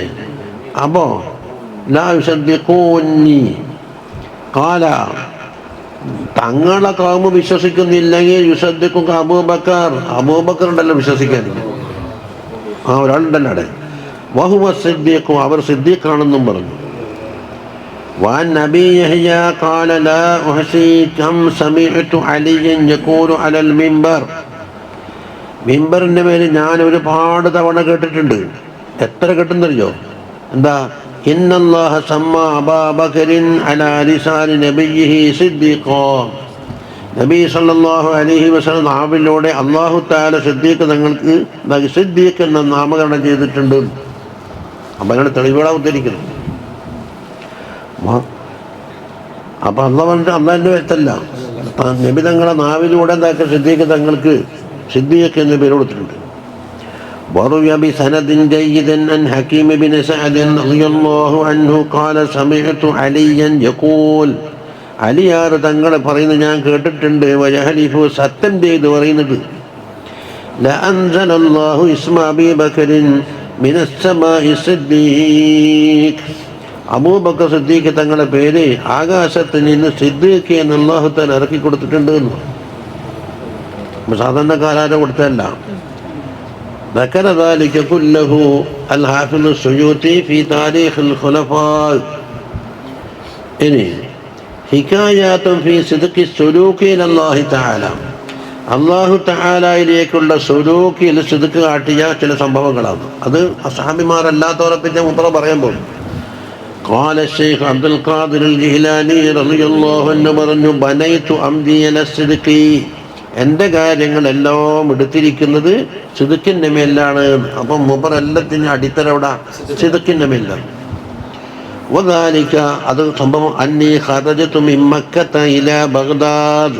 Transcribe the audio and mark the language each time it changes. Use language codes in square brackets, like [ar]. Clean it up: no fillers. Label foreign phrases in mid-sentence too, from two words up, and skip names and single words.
[ml] അപ്പോ [ar] لا يصدقوني قال [ml] തങ്ങളെ ഖൗമ് വിശ്വസിക്കുന്നില്ലെങ്കിൽ [ar] يصدقك أبو بكر. [ml] അബൂബക്കർ ഉണ്ടല്ലോ വിശ്വസിക്കാൻ. ഒരാളുണ്ടല്ലോ അവിടെ. [ar] وهو صديق, [ml] അവർ സിദ്ദീഖാണെന്നും പറഞ്ഞു. [ar] وعن أبي يحيى قال لا أحصي كم سمعت عليا يقول على المنبر. [ml] മിമ്പറിൻ്റെ മേൽ ഞാൻ ഒരുപാട് തവണ കേട്ടിട്ടുണ്ട്. എത്ര കേട്ടെന്നറിയോ? എന്താ? [ar] إن الله سمى أبا بكر على لسان نبيه صديقا. [ml] നബി [ar] صلى الله عليه وسلم [ml] നാവിലൂടെ [ar] الله تعالى [ml] സിദ്ദീഖ് തങ്ങൾക്ക് സിദ്ദീഖ് എന്ന നാമകരണം ചെയ്തിട്ടുണ്ട്. അപ്പം അങ്ങനെ തെളിവുകളാണ് ഉദ്ധരിക്കുന്നത്. അപ്പം അള്ളാഹിൻ്റെ വ്യക്തല്ല, നബി തങ്ങളെ നാവിലൂടെ എന്താക്കുക സിദ്ദീഖ് തങ്ങൾക്ക് സിദ്ദീഖ് എന്ന് പേര് കൊടുത്തിട്ടുണ്ട്. [ar] وروي بسند جيد عن حكيم بن سعد رضي الله عنه قال سمعت عليا يقول. [ml] അലിയാർ തങ്ങളെ പറയുന്നത് ഞാൻ കേട്ടിട്ടുണ്ട്. വയഹലിഫു സത്യം ചെയ്ത് പറയുന്നത് [ar] لأنزل الله اسم أبي بكر من السماء صديق. [ml] അബൂബക്കർ സിദ്ദീഖ് തങ്ങളുടെ പേര് ആകാശത്ത് നിന്ന് സിദ്ദീഖ് എന്ന് [ar] الله تعالى [ml] ഇറക്കി കൊടുത്തിട്ടുണ്ട് എന്ന്. സാധാരണക്കാരാരെ കൊടുത്തല്ല. [ar] ذكر ذلك كله الحافظ السيوطي في تاريخ الخلفاء. ഇനി حكايات في صدق سلوك إلى الله تعالى. [ml] അല്ലാഹു തആലയിലേക്കുള്ള സുലൂക്കിൽ സിദ്ഖ് കാട്ടിയ ചില സംഭവങ്ങളാണ്. അത് അസ്ഹാബിമാരല്ലാത്തവരെ പറ്റി മുമ്പ് പറയാൻ പോകും. [ar] قال الشيخ عبد القادر الجيلاني رضي الله عنه പറഞ്ഞു بنيت أمري على الصدق. [ml] എൻ്റെ കാര്യങ്ങളെല്ലാം എടുത്തിരിക്കുന്നത് സിദ്ഖിൻ്റെ മേലാണ്. അപ്പം മൂപ്പർ എല്ലാത്തിനും അടിത്തറ അവിടെ സിദ്ഖിൻ്റെ മേലാണ്. [ar] وذلك [ml] അത് സംഭവം [ar] أني خرجت من مكة إلى بغداد.